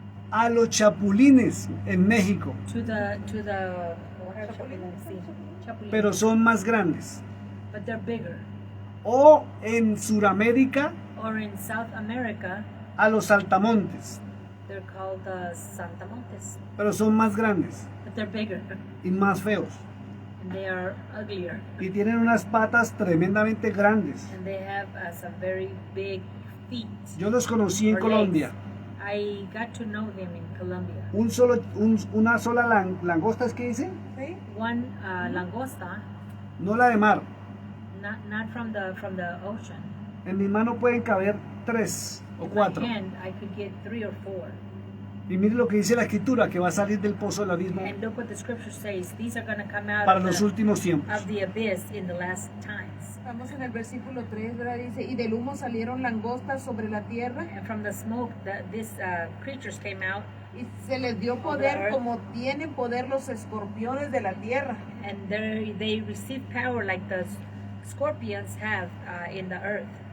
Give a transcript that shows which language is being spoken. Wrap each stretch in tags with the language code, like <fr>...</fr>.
<es>a los chapulines en México,</es> <en>to the what are chapulines?</en> <es>Sí, chapulines. pero son más grandes.</es> <en>But they're bigger.</en> <es>O en Suramérica</es> <en>Or in South America,</en> <es>a los saltamontes,</es> <en>they're called saltamontes,</en> <es>pero son más grandes</es> <en>but they're bigger</en> <es>y más feos.</es> <en>and they are uglier,</en> <es>Y tienen unas patas tremendamente grandes.</es> <en>and they have some very big feet.</en> <es>Yo los conocí en</es> <en>or</en> <es>Colombia.</es> <en>legs. I got to know them in Colombia.</en> <es>Una sola langosta, ¿es que dice? ¿Sí?</es> <en>One langosta,</en> <es>No la de mar,</es> <en>not from the ocean,</en> <es>En mi mano pueden caber 3 o</es> <en>In my 4. hand, I could get 3 or 4.</en> <es>Y mire lo que dice la escritura, que va a salir del pozo del abismo</es> <en>And look what the scripture says. These are going to come out</en> <es>para</es> <en>of</en> <es>los</es> <en>the,</en> <es>últimos tiempos.</es> <en>of the abyss in the last times.</en> <es>Estamos en el versículo 3, ¿verdad? Dice, y del humo salieron langostas sobre la tierra,</es> <en>And from the smoke, these creatures came out,</en> <es>y se les dio poder como tienen poder los escorpiones de la tierra.</es> <en>and they received power like the scorpions have in the earth.</en>